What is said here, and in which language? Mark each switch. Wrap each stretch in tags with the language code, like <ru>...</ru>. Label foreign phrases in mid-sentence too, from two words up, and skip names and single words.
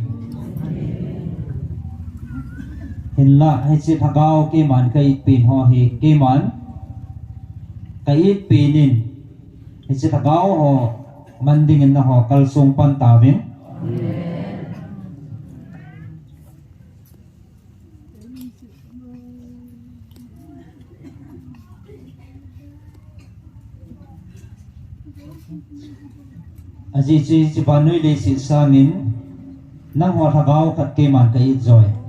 <tcz>hin la hai chi thagao ke man kai pin ho hi ke man kai pinin hai chi thagao ho man ding na ho kal song pan ta vin aji chi ban noi le si sa min nang ho thagao khat ke man kai joy</tcz>